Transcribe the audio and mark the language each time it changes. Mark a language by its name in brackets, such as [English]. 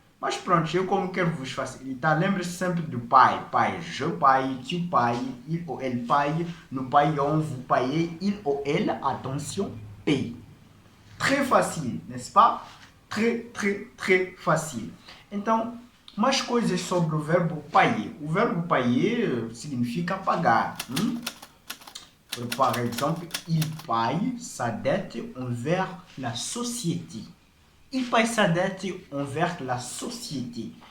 [Portuguese] Mas pronto, eu como quero vos facilitar, lembre-se sempre do pai. [French] Je paye, tu paye, il ou elle paye, nous payons, vous payez, il ou elle, attention, paye. Très facile, n'est-ce pas? Très facile. [Portuguese] Então, mais coisas sobre o verbo payer. O verbo payer significa pagar. [French] Par exemple, il paye sa dette envers la société. Il paye sa dette envers la société.